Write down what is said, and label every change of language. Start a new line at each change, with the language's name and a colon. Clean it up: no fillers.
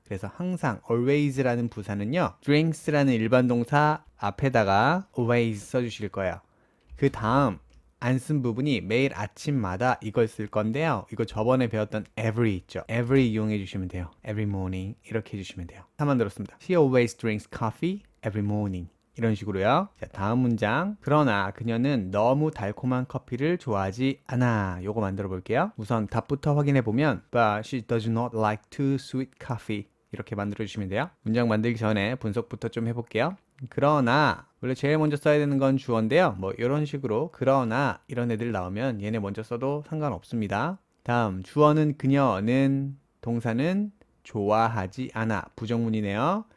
Korean: 그래서 항상 always라는 부사는요. drinks라는 일반 동사 앞에다가 always 써주실 거예요. 그 다음 안 쓴 부분이 매일 아침마다 이걸 쓸 건데요. 이거 저번에 배웠던 every 있죠. every 이용해 주시면 돼요. every morning 이렇게 해주시면 돼요. 다 만들었습니다.
English: She always drinks coffee every morning.
Korean: 이런 식으로요. 자, 다음 문장. 그러나 그녀는 너무 달콤한 커피를 좋아하지 않아. 요거 만들어 볼게요. 우선 답부터 확인해 보면
English: But she does not like too sweet coffee.
Korean: 이렇게 만들어 주시면 돼요. 문장 만들기 전에 분석부터 좀 해볼게요. 그러나 원래 제일 먼저 써야 되는 건 주어인데요. 뭐 이런 식으로 그러나 이런 애들 나오면 얘네 먼저 써도 상관없습니다. 다음 주어는 그녀는, 동사는 좋아하지 않아. 부정문이네요.